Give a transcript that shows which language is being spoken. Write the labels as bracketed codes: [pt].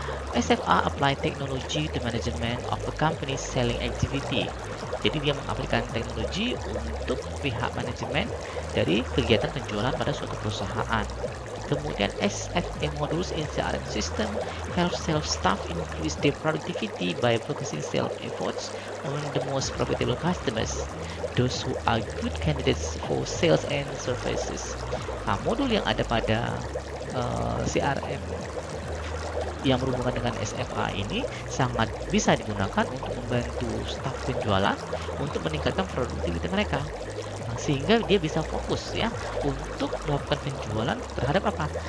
[en] SFA apply technology to management of a company's selling activity. [id] Jadi dia mengaplikasikan teknologi untuk pihak manajemen dari kegiatan penjualan pada suatu perusahaan. [en] Kemudian SFA modules in CRM system help sales staff increase their productivity by focusing sales efforts on the most profitable customers, those who are good candidates for sales and services. [id] Nah, modul yang ada pada CRM yang berhubungan dengan SFA ini sangat bisa digunakan untuk membantu staf penjualan untuk meningkatkan produktivitas mereka. Sehingga dia bisa fokus ya untuk melakukan penjualan terhadap apa?